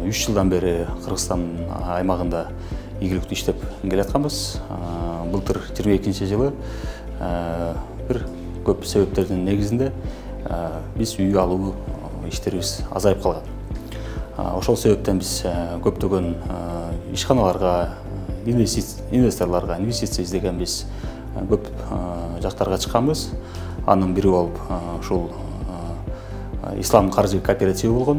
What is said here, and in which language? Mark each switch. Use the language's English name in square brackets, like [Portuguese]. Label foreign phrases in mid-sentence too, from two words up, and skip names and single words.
[Kyrgyz] жылдан бері Қырғызстан аймағында игілікті иштеп келатканбыз. Былтыр 22 жылы бір көп себептердің негізінде біз үй алуу иштерибиз азайып калган. Ошол себептен біз көптөгөн ишканаларга, инвесторларга инвестиция издеген біз көп жактарга чыкканбыз. Анын бири болуп ушул Ислам каржы кооперативи болгон.